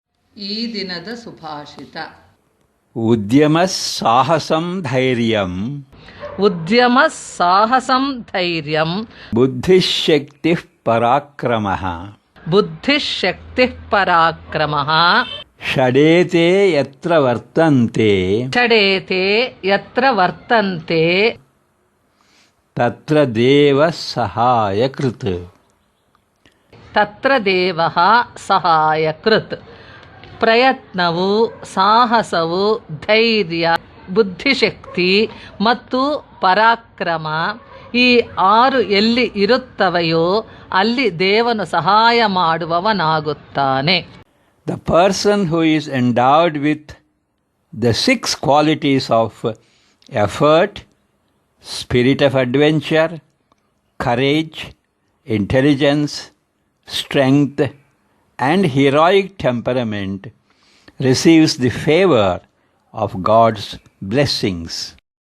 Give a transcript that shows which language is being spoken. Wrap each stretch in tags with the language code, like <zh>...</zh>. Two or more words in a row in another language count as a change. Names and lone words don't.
<kn>ಈ ದಿನದ ಸುಭಾಷಿತ.</kn> <sa>ಉದ್ಯಮ ಸಾಹಸಂ ಧೈರ್ಯಂ ಉದ್ಯಮ ಸಾಹಸಂ ಧೈರ್ಯಂ ಬುದ್ಧಿಶಕ್ತಿ ಪರಾಕ್ರಮಃ ಬುದ್ಧಿಶಕ್ತಿಃ ಪರಾಕ್ರಮಃ ಷಡೇತೆ ಯತ್ರ ವರ್ತಂತೆ ಷಡೇತೆ ಯತ್ರ ವರ್ತಂತೆ ತತ್ರ ದೇವ ಸಹಾಯಕೃತ್ ತತ್ರ ದೇವಃ ಸಹಾಯಕೃತ್.</sa> <kn>ಪ್ರಯತ್ನವು, ಸಾಹಸವು, ಧೈರ್ಯ, ಬುದ್ಧಿಶಕ್ತಿ ಮತ್ತು ಪರಾಕ್ರಮ ಈ 6 ಎಲ್ಲಿ ಇರುತ್ತವೆಯೋ ಅಲ್ಲಿ ದೇವನು ಸಹಾಯ ಮಾಡುವವನಾಗುತ್ತಾನೆ.</kn> <en>The person who is endowed with the 6 qualities of effort, spirit of adventure, courage, intelligence, strength, and heroic temperament receives the favor of God's blessings.</en>